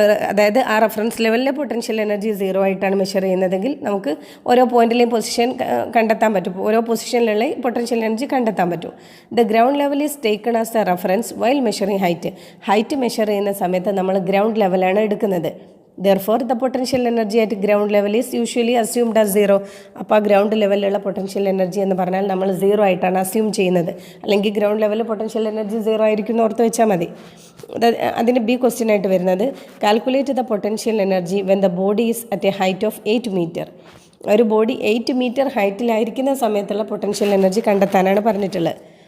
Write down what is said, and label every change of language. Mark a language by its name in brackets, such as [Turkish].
[Malayalam] അതായത് ആ reference ലെവലിലെ potential energy 0 ആയിട്ടാണ് മെഷർ ചെയ്യുന്നതെങ്കിൽ നമുക്ക് ഓരോ പോയിന്റിലെയും പൊസിഷൻ കണ്ടെത്താൻ പറ്റും. ഓരോ പൊസിഷനിലുള്ള പൊട്ടൻഷ്യൽ എനർജി കണ്ടെത്താൻ പറ്റും. [English] The ground level is taken as a reference while measuring height. [Malayalam] Height measure ചെയ്യുന്ന സമയത്ത് നമ്മൾ ഗ്രൗണ്ട് ലെവലാണ് എടുക്കുന്നത്. [English] Therefore, the potential energy at ground level is usually assumed as 0. [Malayalam] അപ്പോൾ ഗ്രൗണ്ട് ലെവലിലുള്ള പൊട്ടൻഷ്യൽ എനർജി എന്ന് പറഞ്ഞാൽ നമ്മൾ 0 ആയിട്ടാണ് അസ്യൂം ചെയ്യുന്നത്. അല്ലെങ്കിൽ ഗ്രൗണ്ട് ലെവലിൽ പൊട്ടൻഷ്യൽ എനർജി 0 ആയിരിക്കും എന്ന് ഓർത്ത് വെച്ചാൽ മതി. അതിന് B ക്വസ്റ്റ്യൻ ആയിട്ട് വരുന്നത് [English] Calculate the potential energy when the body is at a height of 8 metre. [Malayalam] ഒരു ബോഡി 8 മീറ്റർ ഹൈറ്റിലായിരിക്കുന്ന സമയത്തുള്ള പൊട്ടൻഷ്യൽ എനർജി കണ്ടെത്താനാണ് പറഞ്ഞിട്ടുള്ളത്.